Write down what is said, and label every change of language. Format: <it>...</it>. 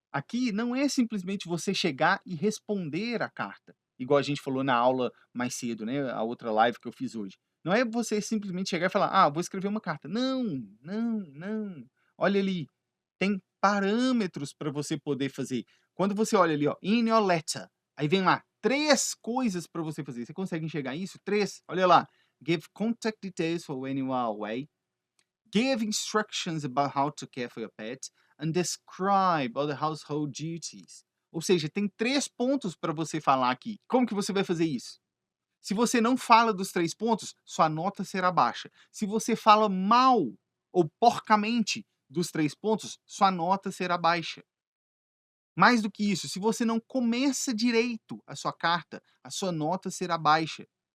<pt>Aqui não é simplesmente você chegar e responder a carta, igual a gente falou na aula mais cedo, né, a outra live que eu fiz hoje. Não é você simplesmente chegar e falar: "Ah, vou escrever uma carta". Não, não, não. Olha ali, tem parâmetros para você poder fazer. Quando você olha ali, ó,</pt> <en>in your letter,</en> <pt>aí vem lá 3 coisas para você fazer. Você consegue enxergar isso? 3. Olha lá.</pt> <en>Give contact details for when you are away. Give instructions about how to care for your pet and describe all the household duties.</en> <pt>Ou seja, tem 3 pontos para você falar aqui. Como que você vai fazer isso? Se você não fala dos 3 pontos, sua nota será baixa. Se você fala mal ou porcamente dos 3 pontos, sua nota será baixa. Mais do que isso, se você não começa direito a sua carta, a sua nota será baixa.</pt>